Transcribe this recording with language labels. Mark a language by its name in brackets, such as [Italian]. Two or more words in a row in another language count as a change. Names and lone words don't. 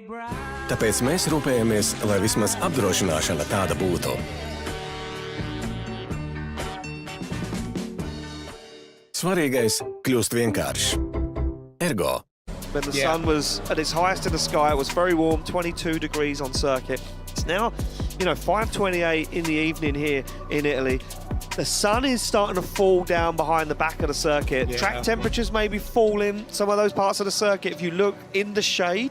[Latvian] Tāpēc mēs rūpējamies, lai vismaz apdrošināšana tāda būtu. Svarīgais kļūst vienkārši. Ergo. [English] When the sun was at its highest in the sky, it was very warm, 22 degrees on circuit. It's now, 5:28 in the evening here in Italy. The sun is starting to fall down behind the back of the circuit. Yeah. Track temperatures may be falling, some of those parts of the circuit, if you look in the shade.